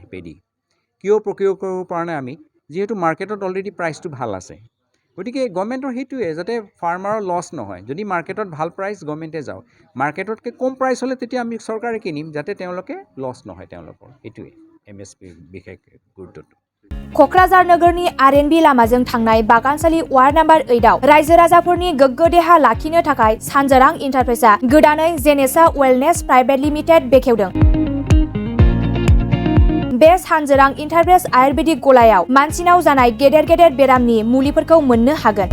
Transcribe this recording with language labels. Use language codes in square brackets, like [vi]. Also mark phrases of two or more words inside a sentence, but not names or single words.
[as] পেডি কিয় প্ৰকিউৰ কৰিব পৰা নাই? আমি যিহেতু মাৰ্কেটত অলৰেডি প্ৰাইচটো ভাল আছে, গতিকে গভৰ্ণমেণ্টৰ সেইটোৱে যাতে ফাৰ্মাৰৰ লছ নহয় যদি মাৰ্কেটত ভাল প্ৰাইচ গভৰ্ণমেণ্টে যাওক মাৰ্কেটতকৈ কম প্ৰাইচ হ'লে তেতিয়া আমি চৰকাৰে কিনিম যাতে তেওঁলোকে লছ নহয় তেওঁলোকৰ সেইটোৱে MSP বিশেষ গুৰুত্বটো [brx] क'क्राझार नोगोरनि RNB लामाजों थांनाय बागानसालि वार्ड नम्बर 8 आव रायजो राजाफोरनि गोग्गो देहा लाखिनो थाखाय सानजोरां इन्टारप्राइजआ गोदानै जेनेसा वेलनेस प्राइभेट लिमिटेड बेखेवदों। बे सानजोरां इन्टारप्राइज आयुर्वेदिक गलायाव मानसिनाव जानाय गेदेर गेदेर बेरामनि मुलिफोरखौ मोननो हागोन।